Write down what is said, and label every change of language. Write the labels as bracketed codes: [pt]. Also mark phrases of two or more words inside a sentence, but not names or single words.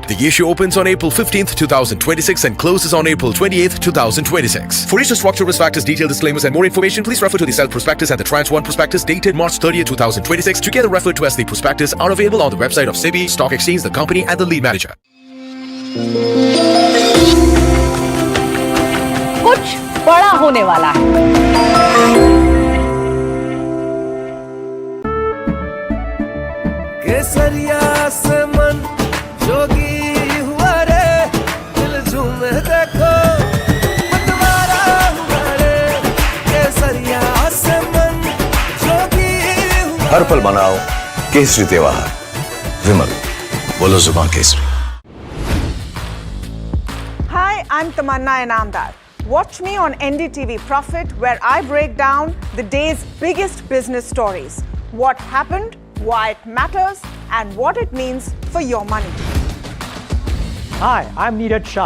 [en] The issue opens on April 15th, 2026 and closes on April 28th, 2026. For each structure, risk factors, detailed disclaimers and more information, please refer to the self-prospectus and the tranche 1 prospectus dated March 30th, 2026, together referred to as the prospectus, are available on the website of SEBI, Stock Exchange, the company and the lead manager. [hi] कुछ बड़ा होने वाला है। केसरिया से मन जोगी हुआ रे, दिल झूमे देखो मतवारा हुआ रे। केसरिया से मन जोगी हुआ। हर पल मनाओ केसरी त्योहार। विमल, बोलो जुबान केसरी। [en] Hi, I'm Tamanna Inamdar. Watch me on NDTV Profit, where I break down the day's biggest business stories. What happened, why it matters, and what it means for your money. Hi, I'm Neeraj Shah.